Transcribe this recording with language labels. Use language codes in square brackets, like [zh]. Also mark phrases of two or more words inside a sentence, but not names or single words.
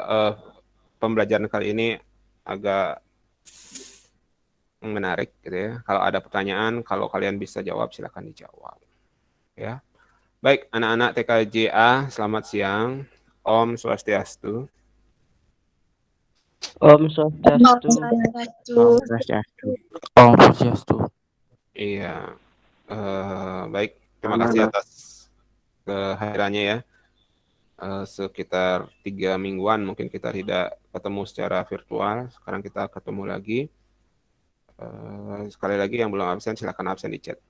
[id] pembelajaran kali ini agak menarik gitu ya. Kalau ada pertanyaan, kalau kalian bisa jawab silakan dijawab. Ya. Baik, anak-anak TKJA, selamat siang. [ban] Om Swastiastu. Om Swastiastu. Om Swastiastu. Om Swastiastu. [id] Iya. Baik, terima kasih atas kehadirannya ya. Sekitar 3 mingguan mungkin kita tidak ketemu secara virtual. Sekarang kita ketemu lagi. Sekali lagi yang belum absen silakan absen di chat.